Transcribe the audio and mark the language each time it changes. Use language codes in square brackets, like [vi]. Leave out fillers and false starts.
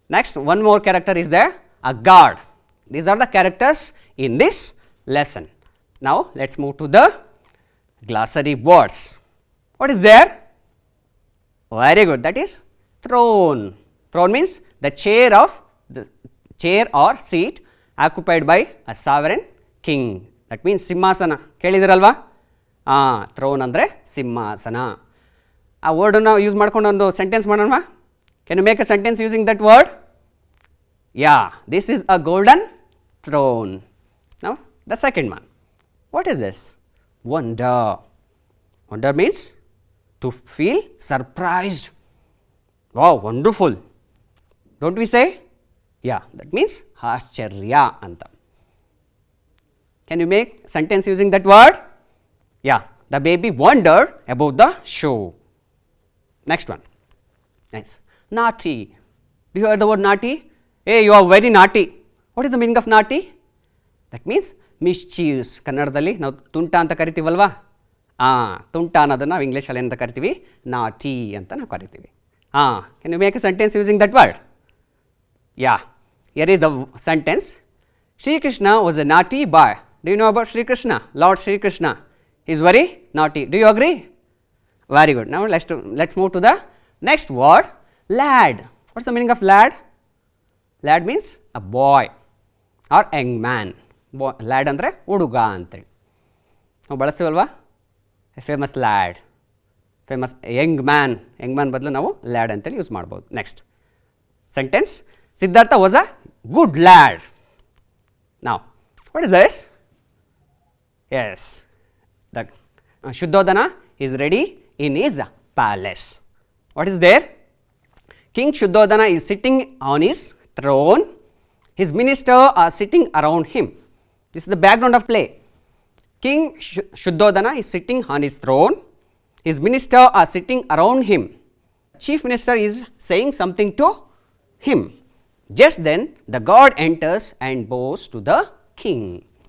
[en] Next, one more character is there, a guard. These are the characters in this lesson. Now, let us move to the glossary words. What is there? Very good, that is throne. Throne means the chair or seat occupied by a sovereign king. That means [kn] ಸಿಂಹಾಸನ ಕೇಳಿದಿರಲ್ವಾ? throne ಅಂದರೆ ಸಿಂಹಾಸನ. ಆ ವರ್ಡನ್ನು use ಮಾಡ್ಕೊಂಡು ಒಂದು sentence ಮಾಡೋಣ. [en] Can you make a sentence using that word? Yeah, this is a golden throne. Now the second one, what is this? Wonder. Wonder means to feel surprised. Wow, wonderful. Don't we say? Yeah, that means [kn] ಆಶ್ಚರ್ಯ ಅಂತ. [en] Can you make sentence using that word? Yeah, the baby wondered about the show. Next one. Nice. Naughty. Do you heard the word naughty? Hey, you are very naughty. What is the meaning of naughty? That means mischievous. [kn] ಕನ್ನಡದಲ್ಲಿ ನಾವು ತುಂಟ ಅಂತ ಕರಿತೀವಲ್ವಾ? ತುಂಟ ಅನ್ನೋದನ್ನು ನಾವು ಇಂಗ್ಲೀಷಲ್ಲಿ ಏನಂತ ಕರಿತೀವಿ? ನಾಟಿ ಅಂತ ನಾವು ಕರಿತೀವಿ. [en] Can you make a sentence using that word? Yeah, here is the sentence. Sri Krishna was a naughty boy. Do you know about Sri Krishna? Lord Sri Krishna. He is very naughty. Do you agree? Very good. Now let's move to the next word, lad. What's the meaning of lad? Lad means a boy or young man. [kn] Lad ಅಂದರೆ ಹುಡುಗ ಅಂತೇಳಿ ನಾವು ಬಳಸ್ತೀವಲ್ವಾ? [en] a famous lad, famous young man [kn] ಬದಲು ನಾವು lead ಅಂತೇಳಿ use ಮಾಡ್ಬೋದು. [en] Next sentence, Siddhartha was a good lad. ನಾವು what is this? Yes, the Shuddhodhana is ready in his palace. What is there? King Shuddhodhana is sitting on his throne. His ministers are sitting around him. This is the background of play. King Shuddhodhana is sitting on his throne. His ministers are sitting around him. Chief minister is saying something to him. Just then the god enters and bows to the king.